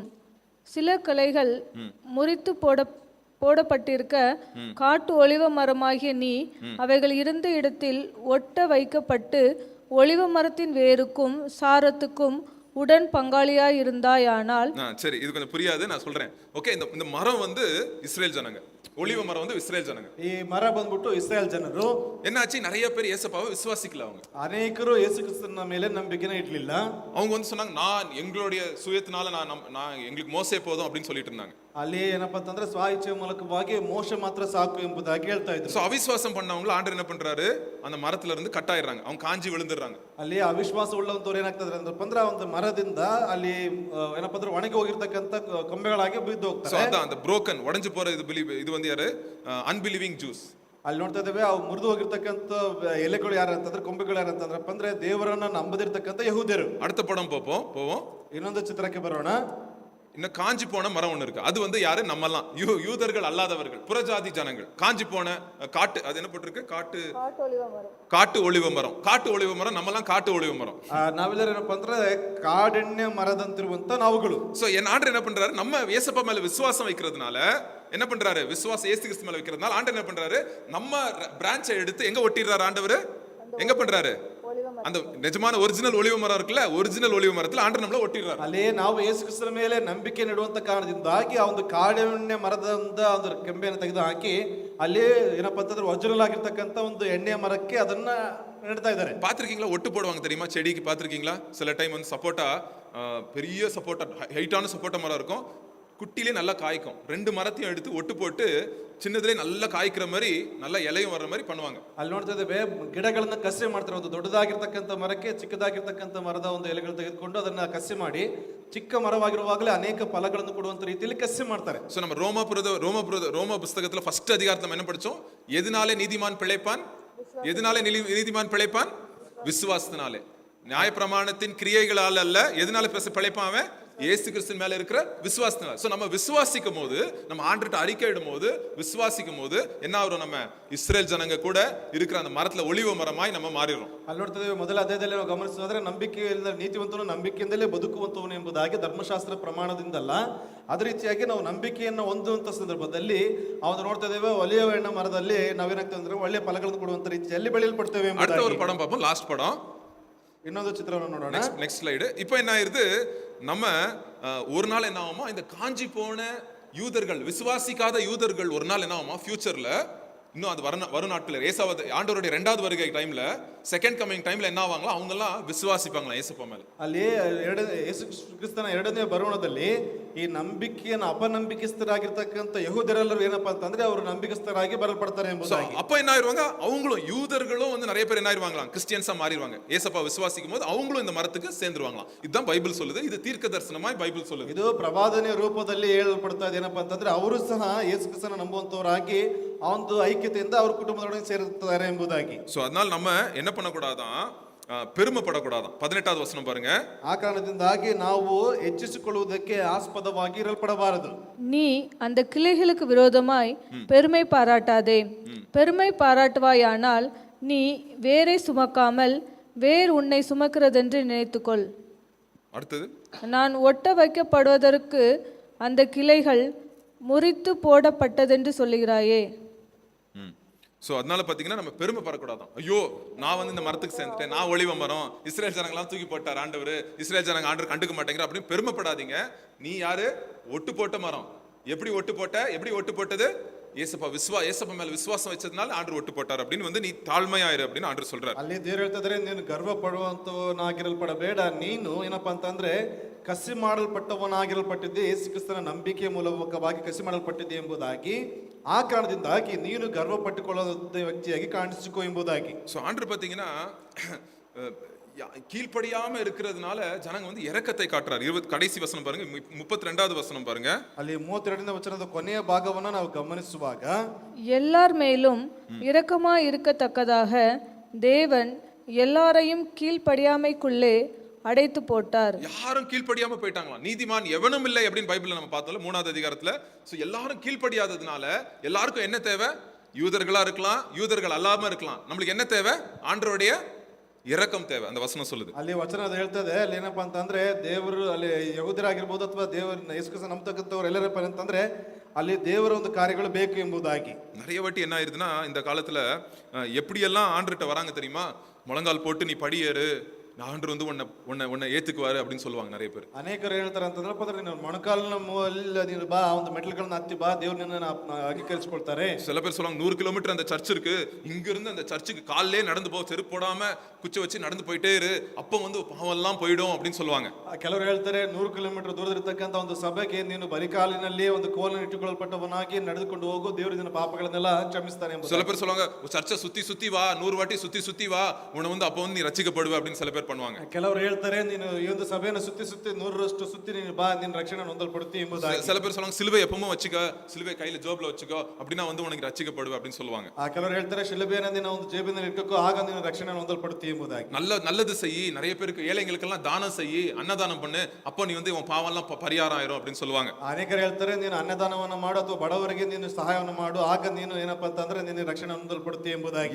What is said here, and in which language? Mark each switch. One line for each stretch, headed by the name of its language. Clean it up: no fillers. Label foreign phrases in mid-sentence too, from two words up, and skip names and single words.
Tamil: சில கிளைகள் முறித்து போடப்பட்டிருக்க காட்டு ஒலிவ மரமாகிய நீ அவைகள் இருந்த இடத்தில் ஒட்ட வைக்கப்பட்டு ஒலிவ மரத்தின் வேருக்கும் சாரத்துக்கும் உடன் பங்காளியாய் இருந்தாயானால். சரி, இது கொஞ்சம் புரியாது, நான் சொல்றேன். ஓகே, இந்த மரம் இஸ்ரேல் ஜனங்க, ஒலிவ மரம் இஸ்ரேல் ஜனங்க.
Kannada: ಈ ಮರ ಬಂದ್ಬಿಟ್ಟು ಇಸ್ರೇಲ್ ಜನರು.
Tamil: என்னாச்சு, நிறைய பேர் இயேசுவை விசுவாசிக்கல. அவங்க
Kannada: ಅನೇಕರು ಯೇಸು ಕ್ರಿಸ್ತನ ಮೇಲೆ ನಂಬಿಕೆನೇ ಇಡ್ಲಿಲ್ಲ.
Tamil: அவங்க சொன்னாங்க, நான் எங்களுடைய சுயத்தினால நான் எங்களுக்கு மோசே போதும் அப்படின்னு சொல்லிட்டு இருந்தாங்க.
Kannada: ಅಲ್ಲಿ ಏನಪ್ಪಾ ಅಂತಂದ್ರೆ ಸ್ವ ಇಚ್ಛೆ ಮೂಲಕವಾಗಿ ಮೋಶ ಮಾತ್ರ ಸಾಕು ಎಂಬುದಾಗಿ ಹೇಳ್ತಾ ಇದ್ರು.
Tamil: சோ ಅವಿಶ್ವಾಸம் பண்ணவங்க ஆண்டவர் என்ன பண்றாரு, அந்த மரத்துல இருந்து கட் ஆயிடுறாங்க, அவங்க காஞ்சி விழுந்துடுறாங்க.
Kannada: ಅಲ್ಲಿ ಅವಿಶ್ವಾಸ ಉಳ್ಳಂತವ್ರು ಏನಾಗ್ತದ್ರೆ ಅಂದ್ರೆ ಒಂದು ಮರದಿಂದ ಅಲ್ಲಿ ಏನಪ್ಪಾ ಅಂದ್ರೆ ಒಣಗಿ ಹೋಗಿರ್ತಕ್ಕಂಥ ಕೊಂಬೆಗಳಾಗಿ ಬಿದ್ದು ಹೋಗ್ತಾರೆ.
Tamil: அந்த broken உடைஞ்சு போற இது யாரு?
English: unbelieving Jews.
Kannada: ಅಲ್ಲಿ ನೋಡ್ತಾ ಇದ್ದೇವೆ, ಅವು ಮುರಿದು ಹೋಗಿರ್ತಕ್ಕಂಥ ಎಲೆಗಳು ಯಾರು ಅಂತಂದ್ರೆ, ಕೊಂಬೆಗಳು ಯಾರು ಅಂತಂದ್ರಪ್ಪ ಅಂದ್ರೆ ದೇವರನ್ನ ನಂಬದಿರ್ತಕ್ಕಂಥ ಯಹೂದ್ಯರು.
Tamil: அடுத்த படம் போவோம்.
Kannada: ಇನ್ನೊಂದು ಚಿತ್ರಕ್ಕೆ ಬರೋಣ.
Tamil: இன்னும் காஞ்சி போன மரம் ஒண்ணு இருக்கு. அது யாரு? நம்மலாம் யூதர்கள் அல்லாதவர்கள், புறஜாதி ஜனங்கள். காஞ்சி போன காட்டு, அது என்ன போட்டிருக்கு? காட்டு ஒலிவ மரம். காட்டு ஒலிவ மரம், நம்மலாம் காட்டு ஒலிவ மரம்.
Kannada: ನಾವೆಲ್ಲರೂ ಏನಪ್ಪಾ ಅಂದ್ರೆ ಕಾಡೆಣ್ಣೆ ಮರದಂತಿರುವಂತ ನಾವುಗಳು.
Tamil: சோ ஆண்டவர் என்ன பண்றாரு, நம்ம இயேசுப்பா மேல விசுவாசம் வைக்கிறதுனால என்ன பண்றாரு, விசுவாசம் இயேசு கிறிஸ்து மேல வைக்கிறதுனால ஆண்டவர் என்ன பண்றாரு, நம்ம பிரான்ச்சை எடுத்து எங்க ஒட்டிடுறாரு ஆண்டவர்? எங்க பண்றாரு? அந்த நிஜமான ஒரிஜினல் ஒலிவ மரம் இருக்குல்ல, ஒரிஜினல் ஒலிவ மரத்துல ஆண்டவர் நம்மள ஒட்டிடுறாரு.
Kannada: ಅಲ್ಲಿ ನಾವು ಯೇಸು ಕ್ರಿಸ್ತನ ಮೇಲೆ ನಂಬಿಕೆ ಇಡುವಂತ ಕಾರಣದಿಂದಾಗಿ ಆ ಒಂದು ಕಾಡೆಣ್ಣೆ ಮರದಿಂದ ಒಂದು ಕೆಂಬೆಯನ್ನು ತೆಗೆದು ಹಾಕಿ ಅಲ್ಲಿ ಏನಪ್ಪಾ ಅಂತಂದ್ರೆ ಒರಿಜಿನಲ್ ಆಗಿರ್ತಕ್ಕಂಥ ಒಂದು ಎಣ್ಣೆಯ ಮರಕ್ಕೆ ಅದನ್ನ ನೆಡ್ತಾ ಇದ್ದಾರೆ.
Tamil: பாத்திருக்கீங்களா? ஒட்டு போடுவாங்க தெரியுமா செடிக்கு? பாத்திருக்கீங்களா? சில டைம் சப்போட்டா, பெரிய சப்போட்டா, ஹைட்டான சப்போட்டா மரம் இருக்கும், குட்டிலே நல்லா காய்க்கும். 2 மரத்தையும் எடுத்து ஒட்டு போட்டு சின்னதுலே நல்லா காய்க்கிற மாதிரி, நல்ல இலையும் வர்ற மாதிரி பண்ணுவாங்க.
Kannada: ಅಲ್ಲಿ ನೋಡ್ತಾ ಇದ್ದೇವೆ, ಗಿಡಗಳನ್ನ ಕಸಿ ಮಾಡ್ತಾರೆ. ಒಂದು ದೊಡ್ಡದಾಗಿರ್ತಕ್ಕಂಥ ಮರಕ್ಕೆ ಚಿಕ್ಕದಾಗಿರ್ತಕ್ಕಂಥ ಮರದ ಒಂದು ಎಲೆಗಳು ತೆಗೆದುಕೊಂಡು ಅದನ್ನ ಕಸಿ ಮಾಡಿ ಚಿಕ್ಕ ಮರವಾಗಿರುವಾಗಲೇ ಅನೇಕ ಫಲಗಳನ್ನು ಕೊಡುವಂತ ರೀತಿಯಲ್ಲಿ ಕಸಿ ಮಾಡ್ತಾರೆ.
Tamil: சோ நம்ம ரோம புத்தகத்துல ஃபர்ஸ்ட் அதிகாரத்துல என்ன படிச்சோம்? எதனாலே நீதிமான் பிழைப்பான்? எதனாலே நீதிமான் பிழைப்பான்? விசுவாசத்தினாலே. நியாயப்பிரமாணத்தின் கிரியைகளால் அல்ல. எதனால பிழைப்பான் அவன்? இயேசு கிறிஸ்து மேல இருக்கிற விசுவாசத்தினால. சோ நம்ம விசுவாசிக்கும் போது, நம்ம ஆண்டவர்ட்ட அறிக்கையிடும் போது, விசுவாசிக்கும் போது என்ன ஆகும்? நம்ம இஸ்ரேல் ஜனங்க கூட இருக்கிற அந்த மரத்துல ஒலிவ மரமாய் நம்ம மாறிடுறோம்.
Kannada: ಅಲ್ಲಿ ನೋಡ್ತಾ ಇದ್ದೇವೆ, ಮೊದಲ ಅಧ್ಯಾಯದಲ್ಲಿ ನಾವು ಗಮನಿಸಿದ್ರೆ ನಂಬಿಕೆಯಿಂದ ನೀತಿವಂತನು ನಂಬಿಕೆಯಿಂದಲೇ ಬದುಕುವಂತವನು ಎಂಬುದಾಗಿ ಧರ್ಮಶಾಸ್ತ್ರ ಪ್ರಮಾಣದಿಂದಲ್ಲ, ಅದೇ ರೀತಿಯಾಗಿ ನಾವು ನಂಬಿಕೆಯನ್ನು ಹೊಂದುವಂತ ಸಂದರ್ಭದಲ್ಲಿ ಅವನು ನೋಡ್ತಾ ಇದ್ದೇವೆ, ಒಲಿವ ಎಣ್ಣೆ ಮರದಲ್ಲಿ ನಾವೇನಾಗ್ತದೆ ಅಂದ್ರೆ ಒಳ್ಳೆ ಫಲಗಳನ್ನು ಕೊಡುವಂತ ರೀತಿಯಲ್ಲಿ ಬೆಳೆಯಲ್ಪಡ್ತೇವೆ.
Tamil: அடுத்த ஒரு படம் பார்ப்போம், லாஸ்ட் படம்.
Kannada: ಇನ್ನೊಂದು ಚಿತ್ರವನ್ನು ನೋಡೋಣ.
English: next slide.
Tamil: இப்போ என்ன ஆயிருது, நம்ம ஒரு நாள் என்ன ஆகுமா, இந்த காஞ்சி போன யூதர்கள், விசுவாசிக்காத யூதர்கள் ஒரு நாள் என்ன ஆகுமா, ஃபியூச்சர்ல இன்னும் அது வரும் நாட்கள் ஏசாவது ஆண்டவருடைய 2வது வருகை டைம்ல,
English: second coming
Tamil: டைம்ல என்ன ஆவாங்களா, அவங்க எல்லாம் விசுவாசிப்பாங்களா ஏசப்பா மேல.
Kannada: ಅಲ್ಲಿ ಯೇಸು ಕ್ರಿಸ್ತನ ಎರಡನೇ ಬರುವಣದಲ್ಲಿ ಈ ನಂಬಿಕೆಯನ್ನು ಅಪನಂಬಿಕಸ್ಥರಾಗಿರ್ತಕ್ಕಂಥ ಯಹೂದರೆಲ್ಲರೂ ಏನಪ್ಪಾ ಅಂತಂದ್ರೆ ಅವರು ನಂಬಿಕಸ್ಥರಾಗಿ ಬರಲ್ಪಡ್ತಾರೆ ಎಂಬುದಾಗಿ.
Tamil: அப்ப என்ன ஆயிருவாங்க, அவங்களும் யூதர்களும் வந்து நிறைய பேர் என்ன ஆயிருவாங்களாம், கிறிஸ்டியன்ஸா மாறிடுவாங்க. ஏசப்பா விசுவாசிக்கும் போது அவங்களும் இந்த மரத்துக்கு சேர்ந்துருவாங்களாம். இதுதான் பைபிள் சொல்லுது. இது தீர்க்க தரிசனமாய் பைபிள் சொல்லுது.
Kannada: ಇದು ಪ್ರವಾದನೆಯ ರೂಪದಲ್ಲಿ ಹೇಳಲ್ಪಡ್ತಾ ಇದೆ. ಏನಪ್ಪಾ ಅಂತಂದ್ರೆ ಅವರು ಸಹ ಯೇಸು ಕ್ರಿಸ್ತನ ನಂಬುವಂತವರಾಗಿ ಆ ಒಂದು ಐಕ್ಯತೆಯಿಂದ ಅವ್ರ ಕುಟುಂಬದೊಳಗೆ ಸೇರುತ್ತಾರೆ ಎಂಬುದಾಗಿ.
Tamil: சோ அதனால நம்ம என்ன பண்ணக்கூடாதான், பெருமைப்படக்கூடாதான். 18வது வசனம் பாருங்க.
Kannada: ಆ ಕಾರಣದಿಂದಾಗಿ ನಾವು ಹೆಚ್ಚಿಸಿಕೊಳ್ಳುವುದಕ್ಕೆ ಆಸ್ಪದವಾಗಿ ಇರಲ್ಪಡಬಾರದು.
Tamil: நீ அந்த கிளைகளுக்கு விரோதமாய் பெருமை பாராட்டாதே. பெருமை பாராட்டுவாயானால் நீ வேரை சுமக்காமல் வேர் உன்னை சுமக்கிறதென்று நினைத்துக்கொள். அடுத்தது, நான் ஒட்ட வைக்கப்படுவதற்கு அந்த கிளைகள் முறித்து போடப்பட்டதென்று சொல்லுகிறாயே. சோ அதனால பாத்தீங்கன்னா நம்ம பெருமை படக்கூடாதான். ஐயோ நான் வந்து இந்த மரத்துக்கு சேர்ந்துட்டேன், நான் ஒளிவ மரம், இஸ்ரேல் ஜனங்களாம் தூக்கி போட்டார் ஆண்டவர், இஸ்ரேல் ஜனங்க ஆண்டவர் கண்டுக்க மாட்டேங்கிற அப்படின்னு பெருமைப்படாதீங்க. நீ யாரு? ஒட்டு போட்ட மரம். எப்படி ஒட்டு போட்ட? எப்படி ஒட்டு போட்டது? ஏசப்பா மேல விசுவாசம் வச்சதுனால ஆண்டவர் ஒட்டு போட்டார் அப்படின்னு வந்து நீ தாழ்மையாயிரு அப்படின்னு ஆண்டவர் சொல்றாரு.
Kannada: ಅಲ್ಲಿ ದೇವರು ಹೇಳ್ತಿದ್ರೆ ನೀನು ಗರ್ವ ಪಡುವಂತವನಾಗಿರಲ್ಪಡಬೇಡ. ನೀನು ಏನಪ್ಪಾ ಅಂತಂದ್ರೆ ಕಸಿ ಮಾಡಲ್ಪಟ್ಟವನಾಗಿರಲ್ಪಟ್ಟಿದ್ದೆ, ಯೇಸು ಕ್ರಿಸ್ತನ ನಂಬಿಕೆಯ ಮೂಲಕವಾಗಿ ಕಸಿ ಮಾಡಲ್ಪಟ್ಟಿದ್ದೆ ಎಂಬುದಾಗಿ. ಆ ಕಾರಣದಿಂದಾಗಿ ನೀನು ಗರ್ವ ಪಟ್ಟುಕೊಳ್ಳದ ವ್ಯಕ್ತಿಯಾಗಿ ಕಾಣಿಸಿಕೋ ಎಂಬುದಾಗಿ.
Tamil: சோ ஆண்டவர் பாத்தீங்கன்னா கீழ்ப்படியாம இருக்கிறதுனால ஜனங்க வந்து இரக்கத்தை காட்டுறாரு. கடைசி வசனம் பாருங்க, 32வது வசனம் பாருங்க.
Kannada: ಅಲ್ಲಿ 32ನೇ ವಚನದ ಕೊನೆಯ ಭಾಗವನ್ನು ನಾವು ಗಮನಿಸುವಾಗ,
Tamil: எல்லார் மேலும் இரக்கமாய் இருக்கத்தக்கதாக தேவன் எல்லாரையும் கீழ்ப்படியாமைக்குள்ளே அடைத்து போட்டார். யாரும் கீழ்ப்படியாம போயிட்டாங்களாம். நீதிமான் எவனும் இல்லை அப்படின்னு பைபிள்ல நம்ம பார்த்தோம்ல 3வது அதிகாரத்துல. சோ எல்லாரும் கீழ்ப்படியாததுனால எல்லாருக்கும் என்ன தேவை? யூதர்களா இருக்கலாம், யூதர்கள் அல்லாம இருக்கலாம். நம்மளுக்கு என்ன தேவை? ஆண்டவருடைய இரக்கம் தேவை. அந்த வசனம் சொல்லுது.
Kannada: ಅಲ್ಲಿ ವಚನ ಅದು ಹೇಳ್ತದೆ. ಅಲ್ಲಿ ಏನಪ್ಪಾ ಅಂತಂದ್ರೆ ದೇವರು ಅಲ್ಲಿ ಯಹೂದರಾಗಿರ್ಬೋದು ಅಥವಾ ದೇವರ ಯೇಸು ಕ್ರಿಸ್ತನ ನಂಬತಕ್ಕಂಥವ್ರು ಎಲ್ಲರಪ್ಪ ಅಂತಂದ್ರೆ ಅಲ್ಲಿ ದೇವರ ಒಂದು ಕಾರ್ಯಗಳು ಬೇಕು ಎಂಬುದಾಗಿ.
Tamil: நிறைய வாட்டி என்ன ஆயிருதுன்னா இந்த காலத்துல எப்படியெல்லாம் ஆண்டர்கிட்ட வராங்க தெரியுமா? முழங்கால் போட்டு நீ படியேறு, ஆண்டவர் வந்து உன்னை ஏத்துக்குவாரு அப்படின்னு சொல்லுவாங்க நிறைய பேர்.
Kannada: ಅನೇಕರು ಹೇಳ್ತಾರೆ ಅಂತಂದ್ರೆ ನೀನು ಮೊಣಕಾಲಿನ ಮೂಲ ನೀನು ಬಾ, ಒಂದು ಮೆಟ್ಲುಗಳನ್ನ ಹತ್ತಿ ಬಾ, ದೇವ್ರು ನಿನ್ನ ಅಂಗೀಕರಿಸಿಕೊಳ್ತಾರೆ.
Tamil: சில பேர் சொல்லுவாங்க 100 கிலோமீட்டர் அந்த சர்ச் இருக்கு, இங்க இருந்து அந்த சர்ச்சுக்கு காலையிலே நடந்து போ, செருப்பு போடாம குச்சி வச்சு நடந்து போயிட்டே இரு, அப்ப வந்து பாவம் எல்லாம் போயிடும் அப்படின்னு சொல்லுவாங்க.
Kannada: ಕೆಲವರು ಹೇಳ್ತಾರೆ 100 ಕಿಲೋಮೀಟರ್ ದೂರದಿರತಕ್ಕಂತ ಒಂದು ಸಭೆಗೆ ನೀನು ಬರಿಕಾಲಿನಲ್ಲಿ ಒಂದು ಕೋಲನ್ನು ಇಟ್ಟುಕೊಳ್ಳಲ್ಪಟ್ಟವನಾಗಿ ನಡೆದುಕೊಂಡು ಹೋಗು, ದೇವರು ನಿನ್ನ ಪಾಪಗಳನ್ನೆಲ್ಲ ಕ್ಷಮಿಸ್ತಾನೆ ಎಂಬುದು.
Tamil: சில பேர் சொல்லுவாங்க சர்ச்சை சுத்தி வா, 100 வாட்டி சுத்தி வா, உன்னை வந்து அப்ப வந்து நீ ரட்சிக்கப்படுவ அப்படின்னு சில பேர் பண்ணுவாங்க.
Kannada: ಕೆಲವರು ಹೇಳ್ತಾರೆ ನೀನು ಈ ಒಂದು ಸಭೆಯನ್ನು ಸುತ್ತಿ 100ರಷ್ಟು ಸುತ್ತಿ ನೀನು ಬಾ, ನಿನ್ನ ರಕ್ಷಣೆ ಹೊಂದಲ್ಪಡುತ್ತಿ ಎಂಬುದಾಗಿ.
Tamil: சில பேர் சொல்லுவாங்க சிலுவை எப்பவும் வச்சுக்கோ, சிலுவை கையில ஜோப்ல வச்சுக்கோ, அப்படின்னா வந்து உனக்கு ரட்சிக்கப்படுவ அப்படின்னு சொல்லுவாங்க.
Kannada: ಕೆಲವರು ಹೇಳ್ತಾರೆ ಶಿಲುಬೆಯನ್ನು ನೀನು ಒಂದು ಜೇಬಿನಲ್ಲಿ ಇಟ್ಟುಕೋ, ಆಗ ನೀನು ರಕ್ಷಣೆ ಹೊಂದಲ್ಪಡುತ್ತಿ ಎಂಬುದಾಗಿ.
Tamil: நல்லது செய், நிறைய பேருக்கு ஏழைகளுக்கெல்லாம் தானம் செய், அன்னதானம் பண்ணு, அப்போ நீ வந்து உன் பாவம் எல்லாம் பரிகாரம் ஆயிரும் அப்படின்னு சொல்லுவாங்க.
Kannada: ಅನೇಕರು ಹೇಳ್ತಾರೆ ನೀನು ಅನ್ನದಾನವನ್ನು ಮಾಡು ಅಥವಾ ಬಡವರಿಗೆ ನೀನು ಸಹಾಯವನ್ನು ಮಾಡು, ಆಗ ನೀನು ಏನಪ್ಪಾ ಅಂತಂದ್ರೆ ನೀನು ರಕ್ಷಣೆ ಹೊಂದಲ್ಪಡುತ್ತಿ ಎಂಬುದಾಗಿ.